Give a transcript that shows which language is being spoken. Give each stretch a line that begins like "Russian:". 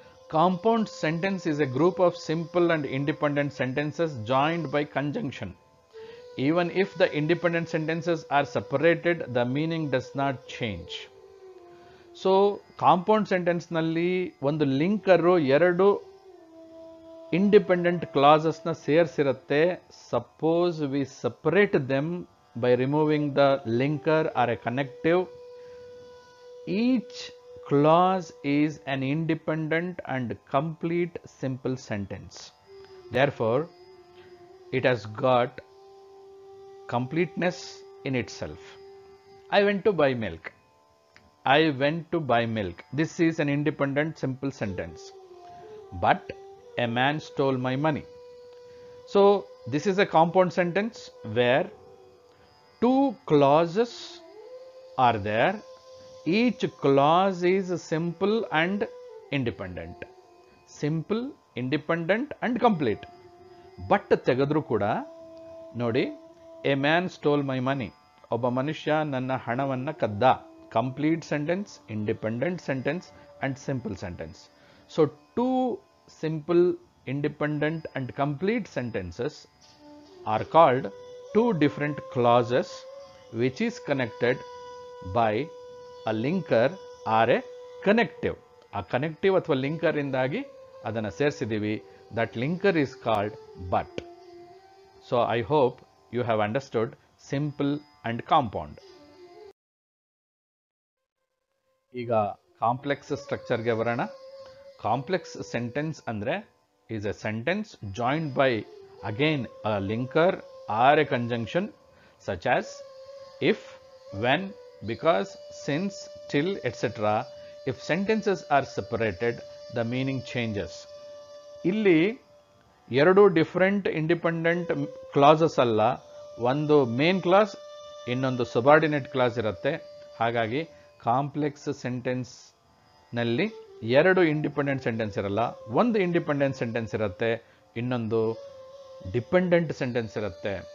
English: Compound sentence is a group of simple and independent sentences joined by conjunction. Even if the independent sentences are separated, the meaning does not change.
Kannada: So, compound sentence nalli ಒಂದು ಲಿಂಕರು ಎರಡು independent ಕ್ಲಾಸಸ್ನ ಸೇರಿಸಿರುತ್ತೆ.
English: Suppose we separate them by removing the linker or a connective. Each clause is an independent and complete simple sentence. Therefore, it has got completeness in itself. I went to buy milk. I went to buy milk. This is an independent simple sentence. But a man stole my money. So this is a compound sentence where two clauses are there. Each clause is simple and independent. Simple, independent and complete.
Kannada: But ತೆಗೆದ್ರು ಕೂಡ ನೋಡಿ,
English: a man stole my money,
Kannada: ಒಬ್ಬ ಮನುಷ್ಯ ನನ್ನ ಹಣವನ್ನು ಕದ್ದ.
English: Complete sentence, independent sentence and simple sentence. So two simple, independent and complete sentences are called two different clauses which is connected by a linker or a connective.
Kannada: A connective ಅಥವಾ linker ಇಂದಾಗಿ ಅದನ್ನು ಸೇರಿಸಿದ್ದೀವಿ.
English: That linker is called but. So I hope you have understood simple and compound.
Kannada: ಈಗ complex ಸ್ಟ್ರಕ್ಚರ್ಗೆ ಬರೋಣ.
English: Complex sentence ಅಂದರೆ is a sentence joined by again a linker or a conjunction such as if, when, because, since, till, etc. If sentences are separated, the meaning changes.
Kannada: ಇಲ್ಲಿ ಎರಡು different independent classes ಅಲ್ಲ, ಒಂದು main clause, ಇನ್ನೊಂದು subordinate class ಇರುತ್ತೆ. ಹಾಗಾಗಿ complex ಸೆಂಟೆನ್ಸ್ನಲ್ಲಿ ಎರಡು independent sentence ಇರಲ್ಲ, ಒಂದು ಇಂಡಿಪೆಂಡೆಂಟ್ ಸೆಂಟೆನ್ಸ್ ಇರುತ್ತೆ, ಇನ್ನೊಂದು ಡಿಪೆಂಡೆಂಟ್ ಸೆಂಟೆನ್ಸ್ ಇರುತ್ತೆ.